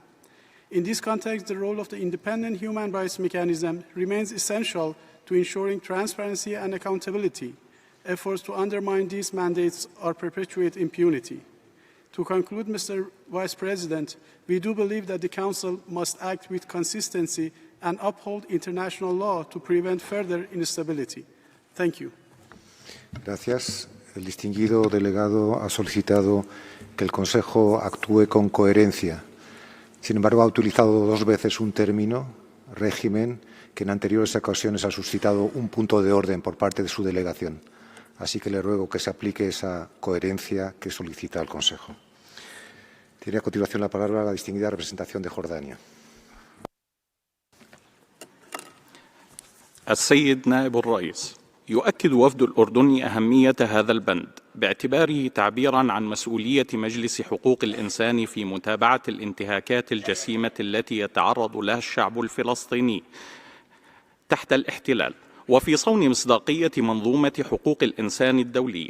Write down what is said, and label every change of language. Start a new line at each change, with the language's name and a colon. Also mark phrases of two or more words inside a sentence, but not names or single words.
English: In this context, the role of the independent human rights mechanism remains essential to ensuring transparency and accountability. Efforts to undermine these mandates or perpetuate impunity. To conclude, Mr. Vice President, we do believe that the Council must act with consistency and uphold international law to prevent further instability. Thank you.
Spanish: Gracias. El distinguido delegado ha solicitado que el Consejo actúe con coherencia. Sin embargo, ha utilizado 2 veces un término, régimen, que en anteriores ocasiones ha suscitado un punto de orden por parte de su delegación. Así que le ruego que se aplique esa coherencia que solicita el Consejo. Tiene a continuación la palabra la distinguida representación de Jordania.
Arabic: السيد نائب الرئيس، يؤكد وفد الأردن أهمية هذا البند باعتباره تعبيراً عن مسؤولية مجلس حقوق الإنسان في متابعة الانتهاكات الجسيمة التي يتعرض لها الشعب الفلسطيني تحت الاحتلال، وفي صون مصداقية منظومة حقوق الإنسان الدولية.